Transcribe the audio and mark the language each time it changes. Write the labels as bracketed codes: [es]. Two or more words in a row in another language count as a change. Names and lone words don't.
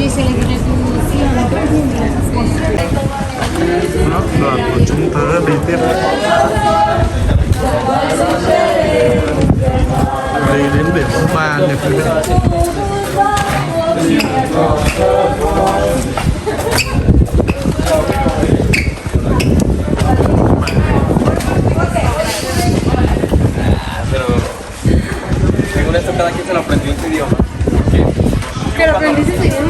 [vi] Đó, đoàn của chúng tớ đi tiếp. Đi đến điểm thứ 3 nha quý vị. [es] Según esto, cada quien se lo aprendió en su idioma. ¿Pero aprendiste tu idioma?